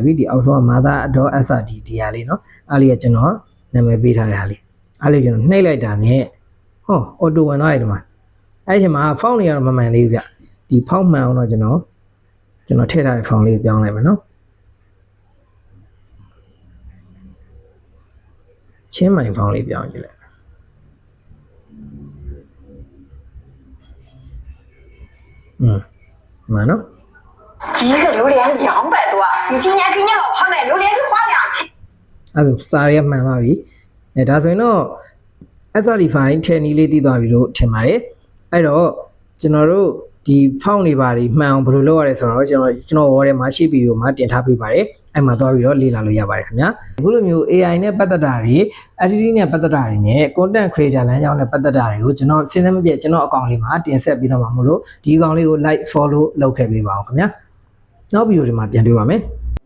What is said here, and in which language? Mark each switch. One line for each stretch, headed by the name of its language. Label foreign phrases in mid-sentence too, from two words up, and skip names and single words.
Burmese: ပြီဒီအောက်ဆုံးက mother.srd ဒီဟာလေးเนาะအဲ့လေးကကျွန်တော်နာမည်ပေးထားတဲ့ဟာလေးအဲ့လေးကျွန်တော်နှိပ်လိုက်တာနဲ့ဟော auto ဝင်သွားတယ်ဒီမှာအဲ့ဒီမှာ font တွေကတော့မမှန်သေးဘူးဗျဒီ font မှန်အောင်တော့ကျွန်တော်ထည့်ထားတဲ့ font လေးကိုပြောင်းလိုက်မယ်เนาะချင်းမိုင်ဖောင်းလေးပြောင်းကြည့်လိုက်မှန်နော်
Chinese: 一个榴莲200多，你今年给你老婆买榴莲是花2000。
Burmese: အဲ့ဒါစာရမှန်သွားပြီဒါဆိုရင်တော့
English: SRD file
Burmese: ထည့်နည်းလေးတည်သွားပြီလို့ထင်ပါတယ်အဲ့တော့ကျွန်တော်တို့ဒီ font တွေပါမှန်အောင်ဘယ်လိုလုပ်ရလဲဆိုတော့ကျွန်တော်ဝေါ်ထဲမှာရှေ့ဗီဒီယိုမှာတင်ထားပေးပါတယ်အဲ့မှာသွားပြီးတော့လေ့လာလို့ရပါတယ်ခင်ဗျာအခုလိုမျိုး AI နဲ့ပတ်သက်တာတွေ editing နဲ့ပတ်သက်တာတွေနဲ့
English: content creator
Burmese: လမ်းကြောင်းနဲ့ပတ်သက်တာတွေကိုကျွန်တော်စဉ်းစားမပြတ်ကျွန်တော်အကောင့်လေးမှာတင်ဆက်ပေးသွားမှာမို့လို့ဒီအကောင့်လေးကို
English: like follow
Burmese: လုပ်ခဲ့ပေးပါအောင်ခင်ဗျာနောက်ဗီဒီယိုဒီမှာပြန်တွေ့ပါမယ်